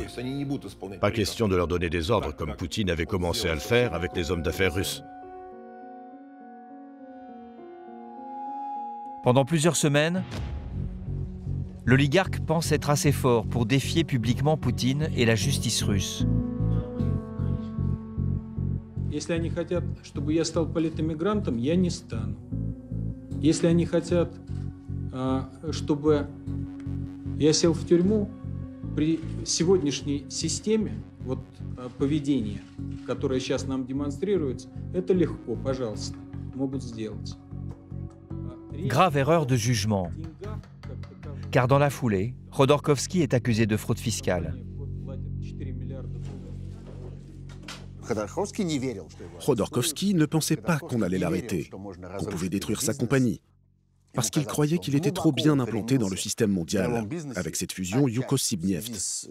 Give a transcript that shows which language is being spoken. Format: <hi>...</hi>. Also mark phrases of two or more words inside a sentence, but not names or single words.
<fr>Pas question de leur donner des ordres comme Poutine avait commencé à le faire avec les hommes d'affaires russes. Pendant plusieurs semaines, l'oligarque pense être assez fort pour défier publiquement Poutine et la justice russe.</fr> <ru>Если они хотят, чтобы я стал политэмигрантом, я не стану. Если они хотят, чтобы я сел в тюрьму, при сегодняшней системе поведения, которая сейчас нам демонстрируется, это легко, пожалуйста, могут сделать.</ru> <fr>Grave erreur de jugement, car dans la foulée, Khodorkovsky est accusé de fraude fiscale. Khodorkovsky ne pensait pas qu'on allait l'arrêter, qu'on pouvait détruire sa compagnie, parce qu'il croyait qu'il était trop bien implanté dans le système mondial, avec cette fusion Yukos-Sibneft.</fr>